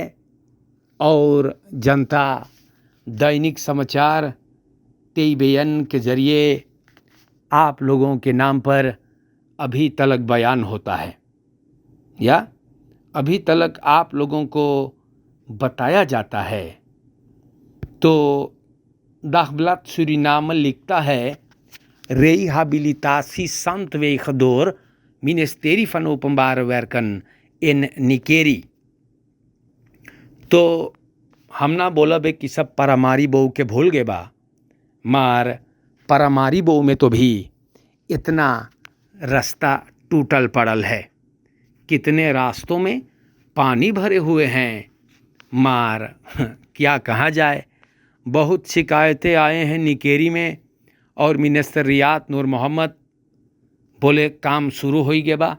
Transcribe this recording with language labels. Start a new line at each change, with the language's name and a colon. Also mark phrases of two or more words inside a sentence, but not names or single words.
Caribbean Hindustani: और जनता दैनिक समाचार टेलीविजन के ज़रिए आप लोगों के नाम पर अभी तलक बयान होता है या अभी तलक आप लोगों को बताया जाता है। तो Dagblad Suriname लिखता है
Dutch: rehabilitatie zandwegen door ministerie van openbare werken in निकेरी।
Caribbean Hindustani: तो हम ना बोला बे कि सब परामारी बहू के भूल गए बा, मार परामारी बहू में तो भी इतना रास्ता टूटल पड़ल है। कितने रास्तों में पानी भरे हुए हैं, मार क्या कहा जाए। बहुत शिकायतें आए हैं निकेरी में और मिनिस्टर रियात नूर मोहम्मद बोले काम शुरू हो ही गया बा।